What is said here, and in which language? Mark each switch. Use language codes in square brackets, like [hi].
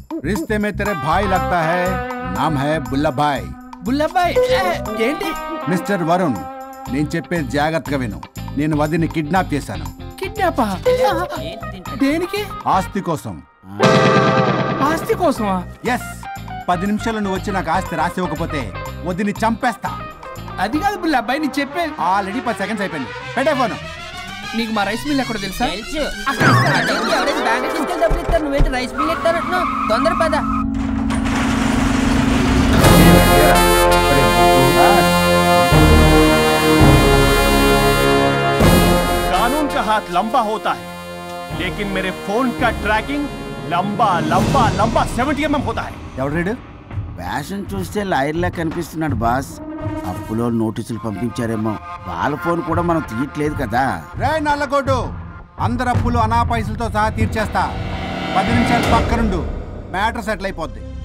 [hi] रिश्ते में तेरे भाई लगता है, नाम है बुल्ला भाई. [te] బుల్లబ్బాయ్ ఏంటి? మిస్టర్ వరుణ్, నేను చెప్పేది జాగ్రత్తగా విను. నేను వదిని కిడ్నాప్ చేశాను. కిడ్నాపా? దేనికి? ఆస్తి కోసం. ఆస్తి కోసమా? ఎస్. 10 నిమిషాలు నువ్వు వచ్చి నాకు ఆస్తి రాసి ఇవ్వకపోతే వదిని చంపేస్తా. అది కాదు బుల్లబ్బాయ్, నీ చెప్పేది. ఆల్రెడీ 10 సెకండ్స్ అయిపోయింది. పెట్టే ఫోను. నీకు మా రైస్ మిల్ ఎక్కడ తెలుసా? తెలుసు. ఎవరైనా బ్యాంక్ తీసుకెళ్ళి డబ్బులు ఇస్తారు, నువ్వేంటి రైస్ మిల్ ఇస్తానంటున్నావు? తొందర పద. [hi] कानून का हाथ लंबा होता है, लेकिन मेरे फोन का ट्रैकिंग लंबा लंबा लंबा 70 mm होता है. [te] ఎవడు ఫ్యాషన్ చూస్తే లాయర్లా కనిపిస్తున్నాడు బాస్. అప్పులో నోటీసులు పంపించారేమో, వాళ్ళ ఫోన్ కూడా మనం తీయట్లేదు కదా. రే నల్లగోడు, అందరు అప్పులు అనా పైసలతో సహా తీర్చేస్తా. 10 నిమిషాలు పక్కనుండు, మ్యాటర్ సెటిల్ అయిపోద్ది.